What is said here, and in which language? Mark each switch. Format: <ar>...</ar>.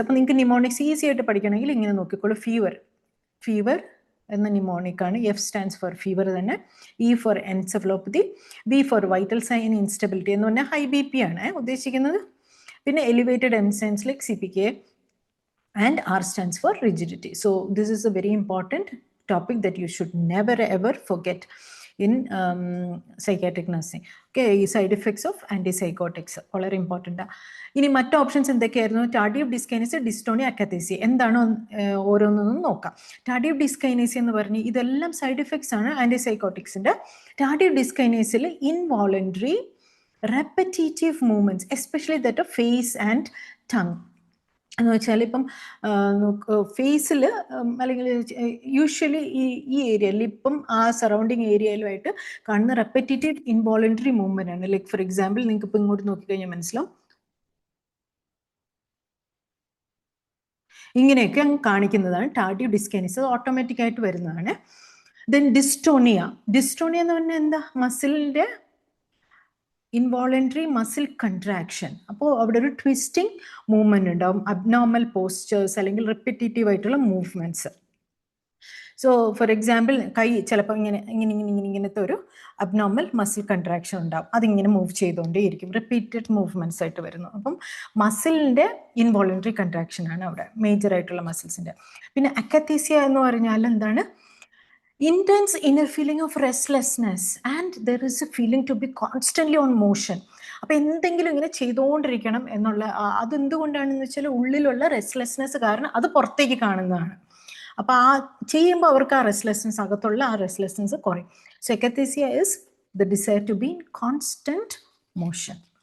<ml>അപ്പോൾ നിങ്ങൾക്ക് mnemonics easy ആയിട്ട് പഠിക്കണമെങ്കിൽ ഇങ്ങനെ നോക്കിക്കോളൂ. ഫീവർ എന്ന നിമോണിക്കാണ്.</ml> <en>F stands for fever തന്നെ, E for encephalopathy, B for vital sign instability</en> <ml>എന്ന് പറഞ്ഞാൽ</ml> <en>high BP</en> <ml>ആണ് ഉദ്ദേശിക്കുന്നത്. പിന്നെ</ml> <en>Elevated M stands like CPK and R stands for rigidity. So this is a very important topic that you should never ever forget in psychiatric nursing. Okay, side effects of antipsychotics</en> <ml>വളരെ</ml> <en>Important.</en> <ml>ഇനി മറ്റ് options എന്തൊക്കെയായിരുന്നു? ടാർഡിയവ് ഡിസ്കൈനേസിയ, dystonia, അക്കാത്തേസിയ. എന്താണോ ഓരോന്നൊന്നും നോക്കാം. ടാർഡിയവ് ഡിസ്കൈനേസിയ എന്ന് പറഞ്ഞ് ഇതെല്ലാം side effects ആണ് ആൻറ്റിസൈക്കോട്ടിക്സിൻ്റെ. ടാർഡിയവ് ഡിസ്കൈനേസിയയിൽ</ml> <en>Involuntary repetitive movements, especially that of face and tongue.</en> <ml>എന്ന് വെച്ചാൽ ഇപ്പം ഫേസിൽ അല്ലെങ്കിൽ യൂഷ്വലി ഈ ഏരിയയിൽ ഇപ്പം ആ സറൗണ്ടിങ് ഏരിയയിലുമായിട്ട് കാണുന്ന റെപ്പറ്റേറ്റീവ് ഇൻവോളണ്ടറി മൂവ്മെന്റ് ആണ്. ലൈക്ക് ഫോർ എക്സാമ്പിൾ നിങ്ങൾക്ക് ഇപ്പം ഇങ്ങോട്ട് നോക്കിക്കഴിഞ്ഞാൽ മനസ്സിലാവും, ഇങ്ങനെയൊക്കെ കാണിക്കുന്നതാണ് ടാർഡിയവ് ഡിസ്കൈനേസിയ. അത് ഓട്ടോമാറ്റിക് ആയിട്ട് വരുന്നതാണ്. Then dystonia. ഡിസ്റ്റോണിയ എന്ന് പറഞ്ഞാൽ എന്താ? മസിലിൻ്റെ ഇൻവോളണ്ടറി മസിൽ കൺട്രാക്ഷൻ. അപ്പോൾ അവിടെ ഒരു ട്വിസ്റ്റിംഗ് മൂവ്മെന്റ് ഉണ്ടാവും, അബ്നോർമൽ പോസ്ചേഴ്സ് അല്ലെങ്കിൽ റിപ്പറ്റേറ്റീവ് ആയിട്ടുള്ള മൂവ്മെന്റ്സ്.</ml> <en>so for example</en> <ml>കൈ ചിലപ്പോൾ ഇങ്ങനത്തെ ഒരു അബ്നോർമൽ മസിൽ കൺട്രാക്ഷൻ ഉണ്ടാവും, അതിങ്ങനെ മൂവ് ചെയ്തുകൊണ്ടേയിരിക്കും, റിപ്പീറ്റഡ് മൂവ്മെന്റ്സ് ആയിട്ട് വരുന്നു. അപ്പം മസിലിൻ്റെ ഇൻവോളണ്ടറി കൺട്രാക്ഷൻ ആണ് അവിടെ മേജർ ആയിട്ടുള്ള മസിൽസിൻ്റെ. പിന്നെ അക്കാത്തേസിയ എന്ന് പറഞ്ഞാൽ എന്താണ്?</ml> <en>intense inner feeling of restlessness and there is a feeling to be constantly on motion.</en> <ml>അപ്പോൾ എന്തെങ്കിലും ഇങ്ങനെ ചെയ്തുകൊണ്ടിരിക്കണം എന്നുള്ള അതെന്തുകൊണ്ടാണെന്ന് വെച്ചാൽ ഉള്ളിലുള്ള റെസ്റ്റ്ലെസ്നെസ് കാരണം അത് പുറത്തേക്ക് കാണുന്നതാണ്. അപ്പോൾ ആ ചെയ്യുമ്പോൾ അവർക്ക് ആ റെസ്റ്റ്ലെസ്നെസ്, അകത്തുള്ള ആ റെസ്റ്റ്ലെസ്നെസ് കുറയും.</ml> <en>So akathisia is the desire to be in constant motion.</en>